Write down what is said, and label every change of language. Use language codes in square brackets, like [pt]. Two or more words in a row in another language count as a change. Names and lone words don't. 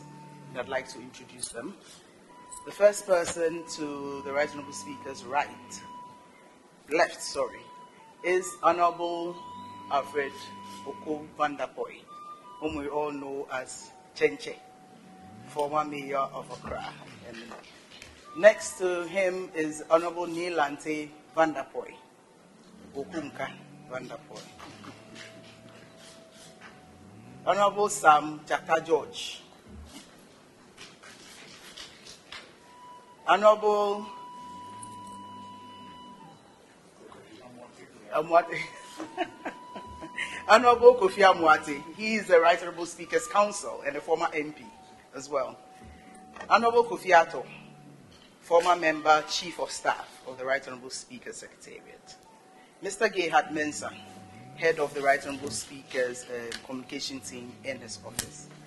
[en] And I'd like to introduce them. The first person to the Right Honourable Speaker's left, is Honourable Alfred Oko Vanderpoy, whom we all know as Chenche, former mayor of Accra. And next to him is Honourable Neelante Vanderpoy, Okumka Vanderpoy. Honourable Sam Jata George. Honourable Honourable Kofi Amoate. He is the Right Honourable Speaker's Counsel and a former MP as well. Honourable Kofi Ato, former member, Chief of Staff of the Right Honourable Speaker's Secretariat. Mr. Gehad Mensah, head of the Right Honourable Speaker's communication team in his office.